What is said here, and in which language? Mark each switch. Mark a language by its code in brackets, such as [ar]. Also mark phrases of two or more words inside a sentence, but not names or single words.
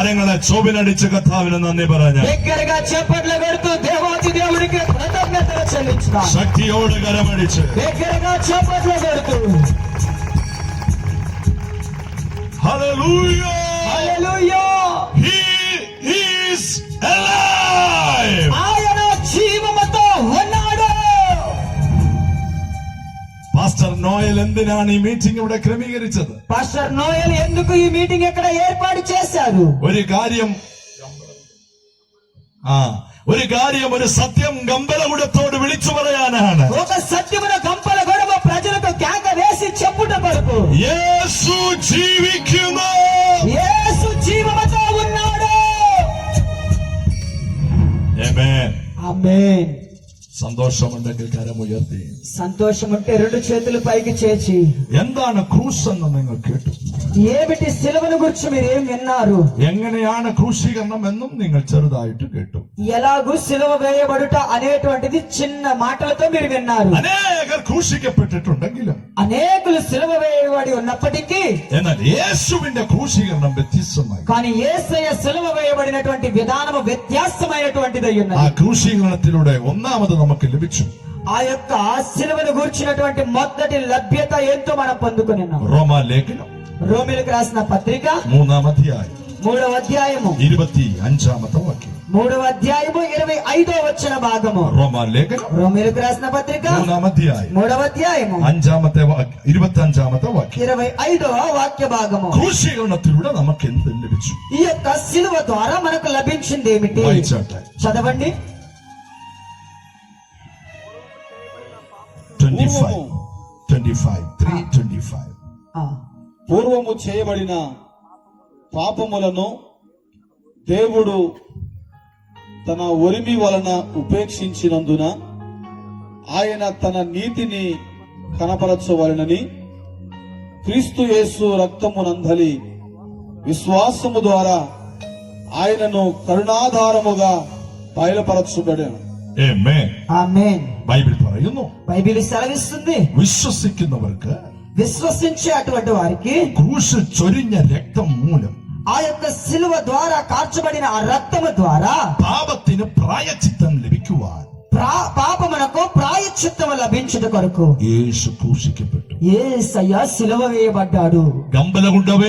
[ml] ചോവിനടിച്ച് കർത്താവിന് നന്ദി പറഞ്ഞ [te] దగ్గరగా చప్పట్లు కొడుతూ దేవాది దేవుడికి కృతజ్ఞతలు చెల్లించుదాం. [ml] ശക്തിയോട് കരമടിച്ച് [te] దగ్గరగా చప్పట్లు కొడుతూ [ml] ഹല്ലേലൂയ. [te] హల్లెలూయా, [en] He is alive. [te] ఆయన జీవముతో ఉన్నాడు. [ml] പാസ്റ്റർ നോയൽ എന്തിനാണ് ഈ മീറ്റിംഗ് ഇവിടെ ക്രമീകരിച്ചത്? [te] పాస్టర్ నోయల్ ఎందుకు ఈ మీటింగ్ ఇక్కడ ఏర్పాటు చేశారు? [ml] ഒരു കാര്യം ഒരു സത്യം ഗംഭലഗുഡത്തോട് വിളിച്ചു പറയാനാണ്. [te] ఒక సత్యమున గంపల గొడవ ప్రజలకు కేక వేసి చెప్పుట కొరకు. [ml] యేసు జీవిക്കുന്നു. [te] యేసు జీవముతో ఉన్నాడు. [ml] ఆమేన్. [te] ఆమేన్. [ml] സന്തോഷമുണ്ടെങ്കിൽ കരമുയർത്തി [te] సంతోషం ఉంటే రెండు చేతులు పైకి చేసి [ml] എന്താണ് ക്രൂസ് എന്ന് നിങ്ങൾ കേട്ടു. [te] ఏమిటి సిలువను గురించి మీరు ఏం విన్నారు? [ml] എങ്ങനെയാണ് ക്രൂശീകരണം എന്നും നിങ്ങൾ ചെറുതായിട്ട് കേട്ടു. [te] ఎలాగూ సిలువ వేయబడుట అనేటువంటిది చిన్న మాటలతో మీరు విన్నారు. [ml] അനേകർ ക്രൂശിക്കപ്പെട്ടിട്ടുണ്ടെങ്കിലും [te] అనేకులు సిలువ వేయబడి ఉన్నప్పటికీ [ml] എന്നാൽ യേശുവിന്റെ ക്രൂശീകരണം വ്യത്യസ്തമായി. [te] కానీ యేసయ్య సిలువ వేయబడినటువంటి విధానము వ్యత్యాసమైనటువంటిదై [ml] ആ [te] ఉన్నది. [ml] ക്രൂശീകരണത്തിലൂടെ ഒന്നാമത് നമുക്ക് ലഭിച്ചു [te] ఆ యొక్క సిలువను గూర్చినటువంటి మొదటి లభ్యత ఏంటో మనం పొందుకుని ఉన్నాం. [ml] റോമാലേഖനം [te] రోమిలకు రాసిన పత్రిక [ml] 3-ാം അധ്യായം [te] 3వ అధ్యాయము [ml] 25-ാമത്തെ വാക്യം. [te] 3వ అధ్యాయము 25వ వచన భాగము. [ml] റോമാലേഖനം [te] రోమిలకు రాసిన పత్రిక [ml] 3-ാം അധ്യായം [te] 3వ అధ్యాయము [ml] 25-ാമത്തെ വാക്യം. [te] 25వ వాక్య భాగము. [ml] ക്രൂശീകരണത്തിലൂടെ നമുക്ക് എന്ത് ലഭിച്ചു? [te] ఈ యొక్క సిలువ ద్వారా మనకు లభించింది ఏమిటి? [ml] വായിച്ചാട്ടെ. [te] చదవండి. [ml] 3:25. [te] పూర్వము చేయబడిన పాపములను దేవుడు తన ఒరిమి వలన ఉపేక్షించినందున ఆయన తన నీతిని కనపరచవలనని క్రీస్తు యేసు రక్తమునందలి విశ్వాసము ద్వారా ఆయనను కరుణాధారముగా బయలుపరచబడాను. [ml] ആമേൻ. [te] ఆమేన్. [ml] ബൈബിൾ പറയുന്നു, [te] బైబిల్ సెలవిస్తుంది, [ml] വിശ്വസിക്കുന്നവർക്ക് [te] విశ్వసించే అటువంటి వారికి [ml] ക്രൂശിൽ ചൊരിഞ്ഞ രക്തം മൂലം [te] ఆ యొక్క సిలువ ద్వారా కార్చబడిన ఆ రక్తము ద్వారా [ml] പാപത്തിന് പ്രായച്ചിത്തം ലഭിക്കുവാൻ [te] పాపమునకు ప్రాయశ్చిత్తము లభించుట కొరకు [ml] യേശു ക്രൂശിക്കപ്പെട്ടു. [te] యేసయ్య సిలువ వేయబడ్డాడు. [ml] ഗംഭലഗുണ്ടവേ,